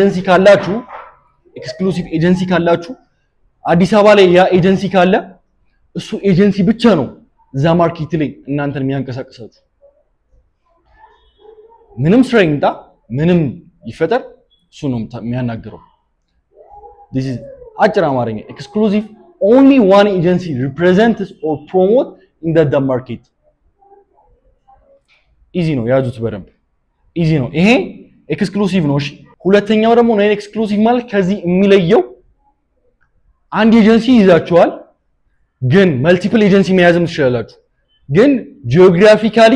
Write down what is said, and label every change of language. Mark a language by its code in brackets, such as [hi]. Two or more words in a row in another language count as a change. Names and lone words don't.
[am] ኤጀንሲ ካላችሁ አዲስ አበባ ላይ ያ ኤጀንሲ ካለ እሱ ኤጀንሲ ብቻ ነው እዛ ማርኬት ላይ እናንተን የሚያንቀሳቅሳችሁ። ምንም ስራ ይምጣ ምንም ይፈጠር እሱ ነው የሚያናግረው። [en] this is [am] አጭር አማርኛ [en] exclusive only one agency represents or promote in the market [am] ኢዚ ነው ያዙት በደንብ ኢዚ ነው ይሄ ኤክስክሉሲቭ ነው እሺ ሁለተኛው ደግሞ ነው ኤክስክሉሲቭ ማለት ከዚህ የሚለየው አንድ ኤጀንሲ ይዛቸዋል ግን [en] multiple agency [am] መያዝም ትችላላችሁ ግን ጂኦግራፊካሊ